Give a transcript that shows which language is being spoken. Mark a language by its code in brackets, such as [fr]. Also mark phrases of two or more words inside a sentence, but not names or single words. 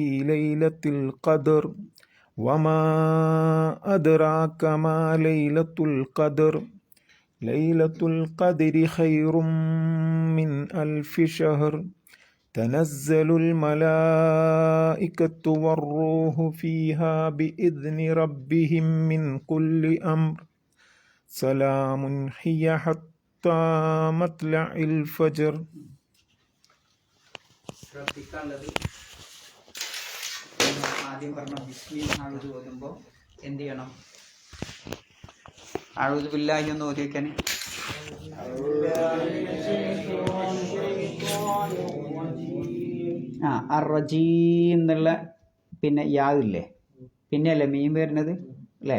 [ar] ليلة القدر وما أدراك ما ليلة القدر ليلة القدر خير من 1000 شهر تنزل الملائكة والروح فيها بإذن ربهم من كل أمر سلام هي حتى مطلع الفجر. [ml] ശ്രദ്ധിക്കാനുള്ളത് ആദ്യം പറഞ്ഞ ബിസ്മി ആഴുത് ഓതുമ്പോൾ എന്ത് ചെയ്യണം? [ar] أعوذ بالله [ml] എന്ന് ഓതി വെക്കാൻ. അർറജീം എന്നുള്ള പിന്നെ യാ ഇല്ലേ, പിന്നെ അല്ലേ മീം വരുന്നത് അല്ലേ?